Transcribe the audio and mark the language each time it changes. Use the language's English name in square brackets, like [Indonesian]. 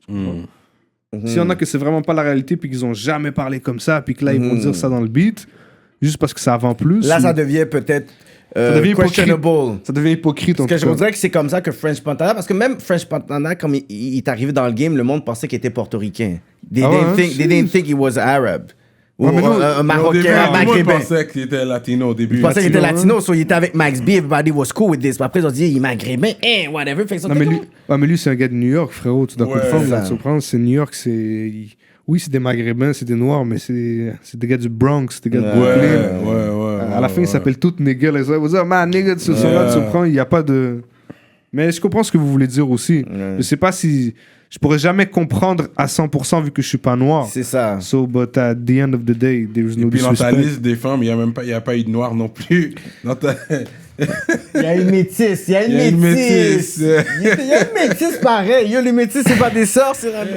[French] S'il y en a que c'est vraiment pas la réalité, puis qu'ils ont jamais parlé comme ça, puis que là, ils vont dire ça dans le beat, juste parce que ça vend plus. Là, ça devient peut-être questionable. Ça devient hypocrite. Parce que je voudrais que c'est comme ça que French Montana, parce que même French Montana, comme il est arrivé dans le game, le monde pensait qu'il était portoricain. [English] They didn't think he was Arab. [French] Un Marocain, un Maghrébin. Moi, je pensais qu'il était latino au début. Je pensais qu'il était latino, so il était avec Max B, [English] everybody was cool with this. [French] Puis après, ils ont dit, il est Maghrébin, whatever. Fait que ça, mais lui, c'est un gars de New York, frérot. Tu dois comprendre, c'est New York, c'est... Oui, c'est des Maghrébins, c'est des Noirs, mais c'est des gars du Bronx, c'est des gars de Brooklyn. À la fin, ils s'appellent tous niggas. Ils vont dire, man, nigga, tu comprends, il n'y a pas de... Mais je comprends ce que vous voulez dire aussi. Je sais pas si... Je pourrais jamais comprendre à 100% vu que je suis pas noir. C'est ça. [English] So, but at the end of the day, there is no disrespect. [French] Et puis dans ta liste des femmes, il y a pas eu de noir non plus. Il y a une métisse, il y a une métisse pareil. Yo, les métisses, c'est pas des sorts, c'est